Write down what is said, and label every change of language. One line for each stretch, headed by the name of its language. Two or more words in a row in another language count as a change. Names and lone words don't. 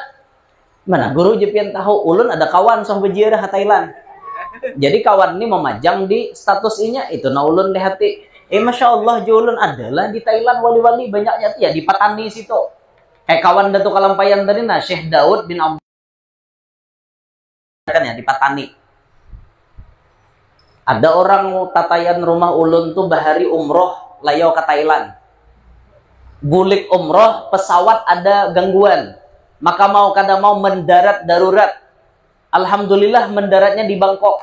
Banjar: Mana guru jepian tahu ulun ada kawan song berziarah ke Thailand. Jadi kawan ini memajang di status inya itu na ulun lihati.
Arabic: ما شاء الله
Banjar: julun adalah di Thailand wali-wali banyaknya ya di Patani situ. Kayak kawan Datuk Kalampayan tadi nah Syekh Daud bin Abdullah kan ya di Patani. Ada orang tatayan rumah ulun tuh bahari umroh layau ke Thailand. Bulik umroh pesawat ada gangguan. Maka mau kada mau mendarat darurat. Alhamdulillah mendaratnya di Bangkok.